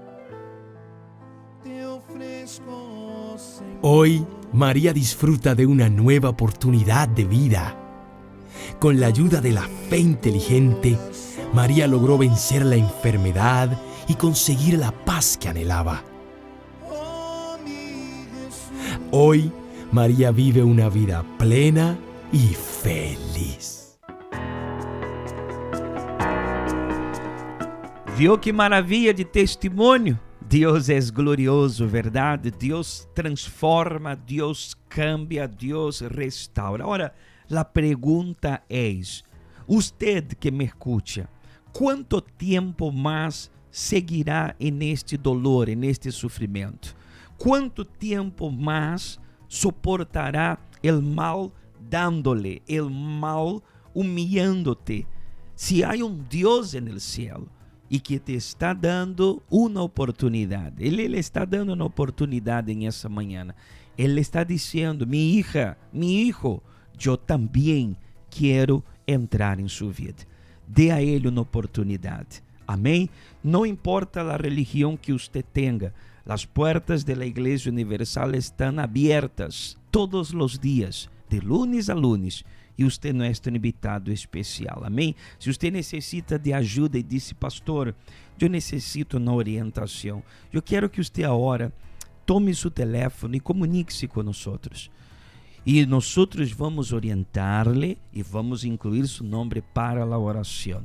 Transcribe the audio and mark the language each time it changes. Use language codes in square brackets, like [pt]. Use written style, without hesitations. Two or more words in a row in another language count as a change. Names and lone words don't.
[es] Hoy, María disfruta de una nueva oportunidad de vida. Con la ayuda de la fe inteligente, María logró vencer la enfermedad y conseguir la paz que anhelaba. Hoy, María vive una vida plena y feliz. [pt] Viu que maravilha de testemunho? Deus é glorioso, verdade? Deus transforma, Deus cambia, Deus restaura. Ora, a pergunta é: [es] usted que me escucha, [pt] quanto tempo mais seguirá neste dolor, neste sofrimento? Quanto tempo mais soportará o mal dándole, o mal humilhando-te? Se há Deus no céu e que te está dando uma oportunidade, Ele está dando uma oportunidade em essa manhã. Ele está dizendo: minha hija, [es] mi hijo, [pt] eu também quero entrar em sua vida. Dê a Ele uma oportunidade. Amém? Não importa a religião que você tenha, as portas da Igreja Universal estão abertas todos os dias, [es] de lunes a lunes, [pt] e você não é um invitado especial. Amém? Se você necessita de ajuda e disse, pastor, eu necessito uma orientação, eu quero que você agora tome seu telefone e comunique-se com nós. E nós vamos orientar-lhe e vamos incluir seu nome para a oração.